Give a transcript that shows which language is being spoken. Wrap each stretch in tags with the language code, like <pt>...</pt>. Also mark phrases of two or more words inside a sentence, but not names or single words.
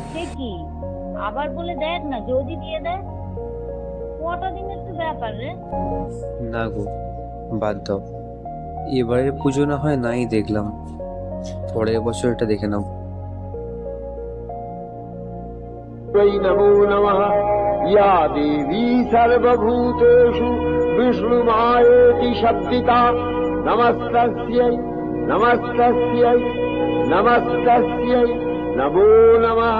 <bn>সে কি, আবার বলে দেখ না, যদি দিয়ে দেয়। কটা দিনের তো ব্যাপার রে। না গো, বাদ দাও। এবারের পুজো না হয় নাই দেখলাম, পরের বছর এটা দেখে নাও।</bn> <sa>नमो नमः। या देवी सर्वभूतेषु विष्णुमायेति शब्दिता नमस्तस्यै नमस्तस्यै नमस्तस्यै नमो नमः।</sa>